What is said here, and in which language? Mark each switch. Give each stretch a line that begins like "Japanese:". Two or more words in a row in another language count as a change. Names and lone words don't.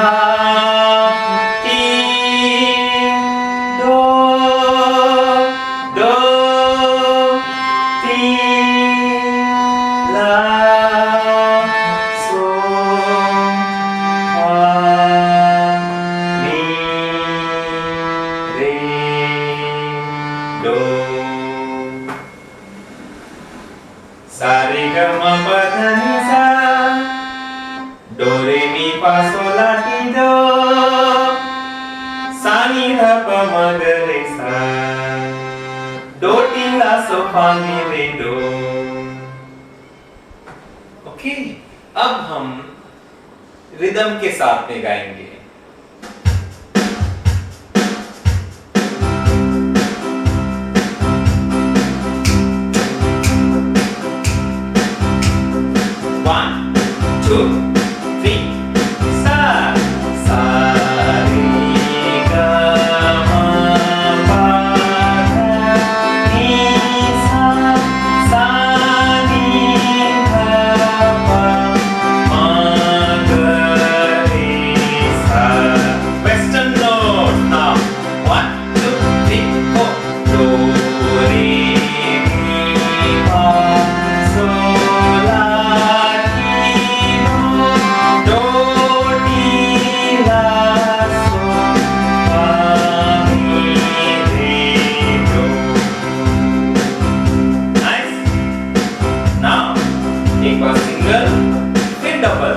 Hindi: टी डो डो टी ला सो फा मी रे डो। सा रे ग म प ध नि सा, डो रे मी फा सो ला टी डो, सा नि ध प म ग रे सा, डो टी ला सो फा मी रे डो। ओके, अब हम रिदम के साथ में गाएंगे।
English: One, two, three, sa, sa, re, ga, ma, pa, dha, ni, sa, sa, ni, dha, pa, ma, ga, re, sa. Western note now. 1, 2, 3, 4. Do, re, mi, fa, so, la.
Hindi: एक बार सिंगल फिर डबल।